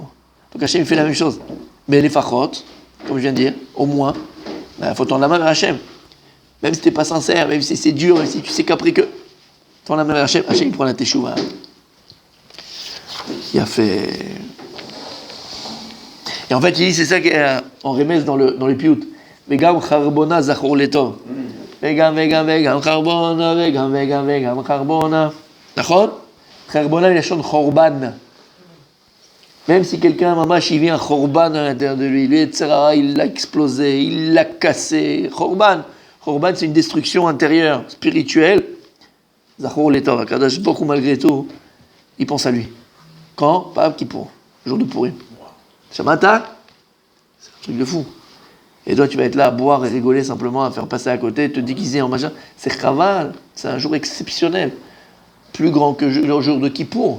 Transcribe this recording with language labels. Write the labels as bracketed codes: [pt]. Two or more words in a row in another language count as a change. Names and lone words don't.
[fr] Donc Hachem fait la même chose. Mais les fachot, comme je viens de dire, au moins, il faut tendre la main vers Hachem. Même si tu n'es pas sincère, même si c'est dur, même si tu sais qu'après que... Ton la main vers Hachem, Hachem il prend la teshuva. Il a fait... Et en fait, il dit, c'est ça qu'on remet dans les pioutes. [he] וגם חרבונה זכור לטוב. וגם חרבונה, וגם חרבונה. [fr] D'accord? Charbona, il a chanté chorban. Même si quelqu'un, mamash, il vient un chorban à l'intérieur de lui, il l'a explosé, il l'a cassé. Chorban. Chorban, c'est une destruction intérieure, spirituelle. [he] זכור לטוב. הקדוש ברוך הוא, [fr] malgré tout, il pense à lui. Quand? Pas Kippour, le jour de Purim. Shamata, c'est un truc de fou. Et toi, tu vas être là à boire et rigoler simplement, à faire passer à côté, te déguiser en machin. C'est chaval, c'est un jour exceptionnel. Plus grand que le jour de Kippour.